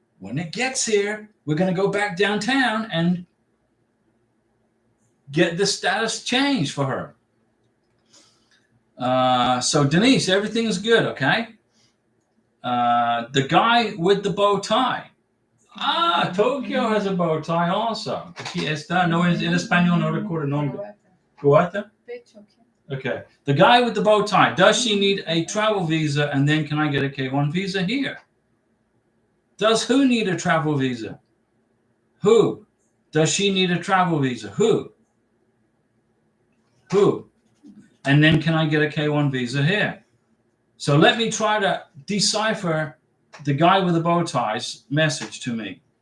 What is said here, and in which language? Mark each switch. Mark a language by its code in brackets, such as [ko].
[en] When it gets here, we're going to go back downtown and get the status changed for her. So Denise, everything's good, okay? The guy with the bow tie. Ah, Tokyo has a bow tie also. [es] Aquí está. No, en español no recuerdo el nombre. [en] Guata? Okay. The guy with the bow tie. Does she need a travel visa? And then can I get a K1 visa here? Does who need a travel visa? Who? Does she need a travel visa? Who? Who? And then can I get a K1 visa here? So let me try to decipher the guy with the bow tie's message to me.